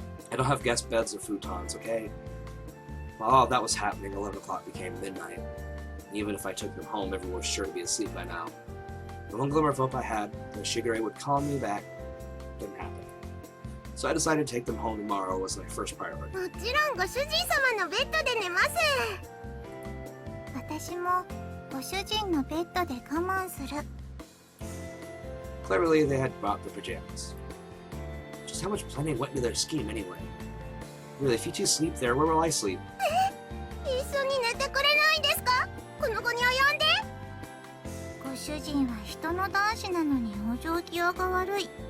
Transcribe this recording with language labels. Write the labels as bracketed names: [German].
[English] I don't have guest beds or futons, okay? While all that was happening, 11 o'clock became midnight. Even if I took them home, everyone was sure to be asleep by now. The one glimmer of hope I had that Shigure would call me back didn't happen. So I decided to take them home tomorrow was my first priority. [Japanese] もちろんご主人様のベッドで寝ます。私もご主人のベッドで我慢する。 [English] Cleverly, they had brought the pajamas. Just how much planning went into their scheme anyway? Really, if you two sleep there, where will I sleep? [Japanese] 一緒に寝てくれないですか？この子に及んで。ご主人は人の男子なのにお行儀が悪い。